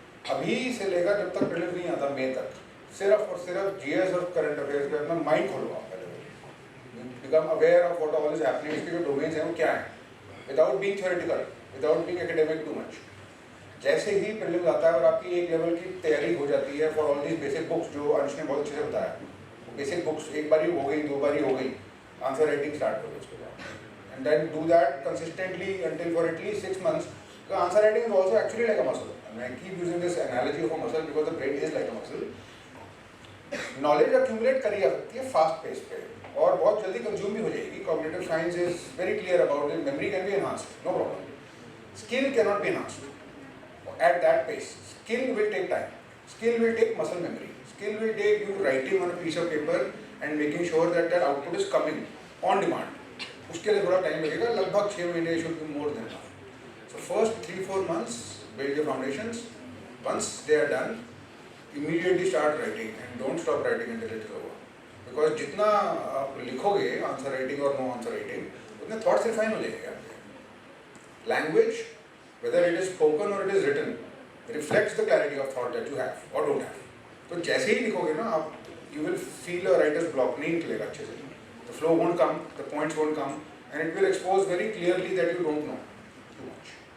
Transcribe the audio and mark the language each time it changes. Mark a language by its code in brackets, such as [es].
[hi] अभी से लेकर जब तक प्रीलिम्स नहीं आता मई तक, सिर्फ और सिर्फ जीएस और करंट अफेयर्स पे अपना माइंड खोलवाओ, [en] become aware of what all is happening, [hi] इसके जो डोमेन्स हैं वो क्या है, [en] Without being theoretical, without being academic too much. [hi] जैसे ही प्रीलिम्स आता है और आपकी एक लेवल की तैयारी हो जाती है [en] for all these basic books [hi] जो अंश ने बहुत अच्छे से बताया, बेसिक बुक्स एक बारी हो गई, 2 बारी हो गई, आंसर राइटिंग स्टार्ट करो उसके बाद [en] And then do that consistently until for at least 6 months। So answer writing is also actually like a muscle, and I keep using this analogy of a muscle because the brain is like a muscle. [hi] Knowledge accumulate करी जा सकती है fast pace पे और बहुत जल्दी consume भी हो जाएगी। [en] Cognitive science is very clear about it. Memory can be enhanced, no problem. Skill cannot be enhanced at that pace. Skill will take time. Skill will take muscle memory. Skill will take you writing on a piece of paper and making sure that that output is coming on demand. [hi] उसके लिए थोड़ा time लगेगा, लगभग 6 महीने [en] should be more than enough. So first 3-4 months build your foundations. Once they are done, immediately start writing and don't stop writing until it is over. [hi] Because जितना आप लिखोगे answer writing और नो आंसर राइटिंग, उतने thoughts refine हो जाएंगे आपके। [en] Language whether it is spoken or it is written reflects the clarity of thought that you have or don't have. [hi] तो जैसे ही लिखोगे ना आप, [en] you will feel a writer's block, [hi] नहीं निकलेगा अच्छे से, [en] the flow won't come, the points won't come, and it will expose very clearly that you don't know too much.